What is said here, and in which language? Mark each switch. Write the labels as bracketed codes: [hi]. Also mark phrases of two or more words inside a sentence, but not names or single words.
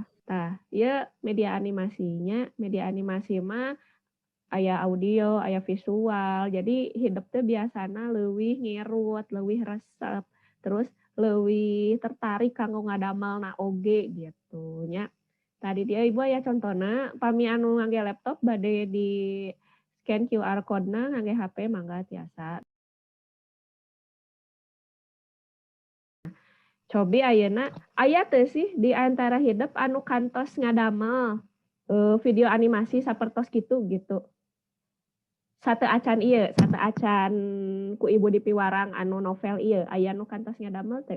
[su] Tah, ieu media animasi mah aya audio, aya visual. Jadi hidup teh biasana leuwih ngirut, leuwih resep. Terus leuwih tertarik kanggo ngadamelna oge gitu nya. Tadi dia ibu aya contona pami anu ngangge laptop bade di [en] scan QR code- [su] na ngangge HP mangga tiasa. Cobi ayeuna aya teu sih di antara hidup anu kantos ngadamel video animasi sapertos gitu. Sateuacan ku ibu di Piwarang anu novel ieu aya nu kantos ngadamel teu?